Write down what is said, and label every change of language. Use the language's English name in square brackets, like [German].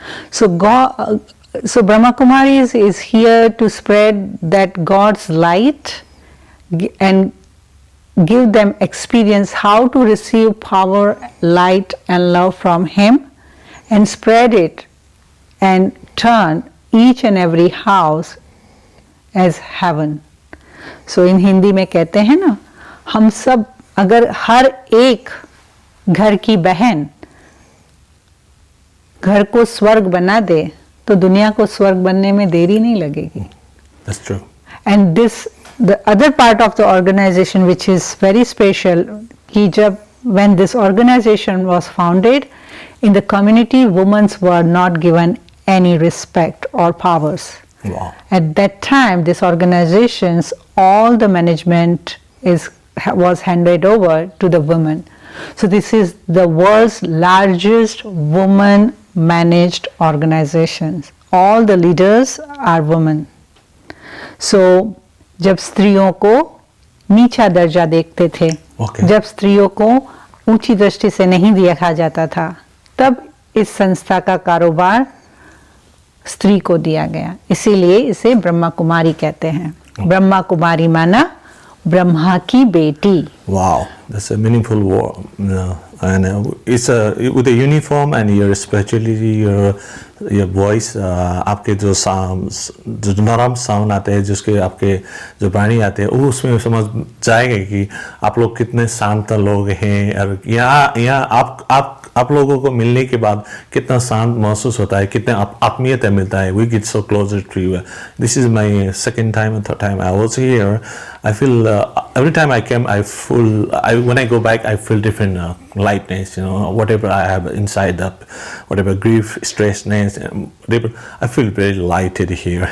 [English] So Brahma Kumaris is here to spread that God's light and give them experience how to receive power, light and love from Him and spread it and turn each and every house as heaven. So in Hindi [Hindi] में कहते हैं ना, हम सब अगर हर एक घर की बहन घर को स्वर्ग बना दे तो दुनिया को स्वर्ग बनने में देरी नहीं लगेगी. [English] That's true. And this, the other part of the organization which is very special, [Hindi] कि जब [English] when this organization was founded, in the community women were not given any respect or powers. Wow. At that time, this organizations, all the management was handed over to the women. So this is the world's largest woman managed organizations. All the leaders are women. So [Hindi] जब स्त्रियों को नीचा दर्जा देखते थे, [English] Okay. [Hindi] जब स्त्रियों को ऊंची दृष्टि से नहीं देखा जाता था, तब इस संस्था का कारोबार स्त्री को दिया गया. इसीलिए इसे ब्रह्मा कुमारी कहते हैं. ब्रह्मा कुमारी माना ब्रह्मा की बेटी. [English] Wow, that's a meaningful word. And it's with the uniform and your spirituality, your voice, [Hindi] आपके जो sounds, जो नरम sound आते हैं, जिसके आपके जो वाणी आते हैं, वो उसमें समझ जाएगा कि आप लोग कितने शांत लोग हैं और यहाँ आप लोगों को मिलने के बाद कितना शांत महसूस होता है, कितना आत्मीयता मिलता है. [English] We get so closer to you. This is my second time and third time I was here. I feel every time I came, when I go back, I feel different lightness. Whatever I have inside, whatever grief, stressness, whatever, I feel very lighted here.